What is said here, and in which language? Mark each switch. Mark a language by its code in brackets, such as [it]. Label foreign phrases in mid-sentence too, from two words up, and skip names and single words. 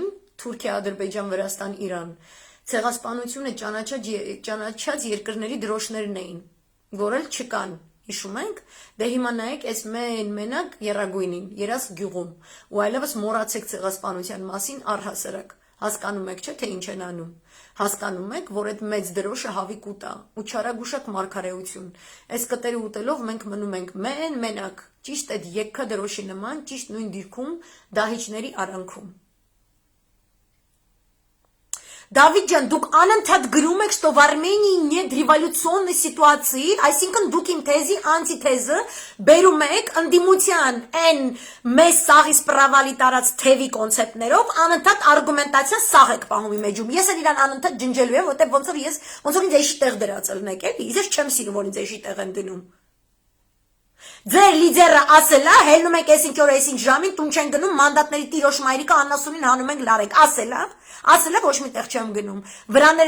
[hy] Թուրքիա, Ադրբեջան, Վրաստան, Իրան, ցեղասպանությունը ճանաչած երկրների դրոշներն էին, որ էլ չկան, հիշում ենք, դե հիմա նայեք այս մենակ եռագույնին, երաս գյուղում, ու այլևս մոռացեք ցեղասպանության մասին առհասարակ, հասկանում եք չէ, թե ինչ են անում, հասկանում եք, որ այդ մեծ դրոշը հավիկ ուտա, ու չարագուշակ մարգարեություն, այս կտերը ուտելով մենք մնում ենք մենակ, ճիշտ այդ եկքը դրոշի նման, ճիշտ նույն դիրքում, դահիճների արանքում։ Դավիթ ջան, դուք անընդհատ գրում եք, [ru] что в Армении нет революционной ситуации, [hy] այսինքն դուք իմ թեզի անտիթեզը բերում եք ընդդիմության այն մեզ սաղիս պրավալի տարած թևի կոնցեպտներով, անընդհատ արգումենտացիա սաղ եք պահում իմ էջում։ Ես էլ իրան անընդհատ ջնջելու եմ, որտեղ ոնց որ ինձ էշի տեղ դրածելն եք, էլի, ես չեմ սիրում, որ ինձ էշի տեղ են դնում։ Ձեր լիդերը ասել է, հելնում եք այսինչ օր այսինչ ժամին, տուն չեն գնում, մանդատների տիրոջ մայրիկը Աննասունին հանում ենք լարենք, ասել է, ոչ մի տեղ չեմ գնում, վրաները